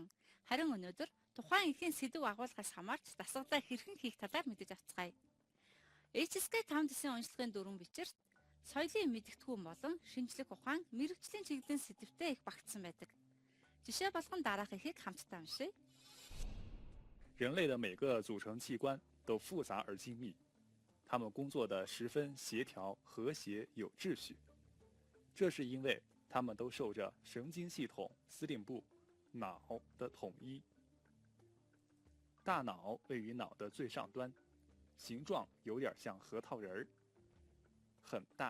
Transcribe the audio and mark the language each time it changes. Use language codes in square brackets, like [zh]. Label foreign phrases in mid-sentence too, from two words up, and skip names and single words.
[mn] Харин өнөөдөр тухайн эхийн сэдв агуулгаас хамаарч дасгалаа хэрхэн хийх талаар мэдэж авцгаая. HSK 5 дэсийн уншлагын дөрвөн бичирт соёлын мэдгэдэггүй болон шинжлэх ухаан, мэрэгжлийн чиглэлийн сэдвтэй их багтсан байдаг. Жишээ болгон дараах эхийг хамтдаа уншъя. [zh] 人类的每个组成器官都复杂而精密，他们工作的十分协调、和谐、有秩序。这是因为他们都受着神经系统司令部脑的统一。大脑位于脑的最上端，形状有点像核桃仁儿，很大。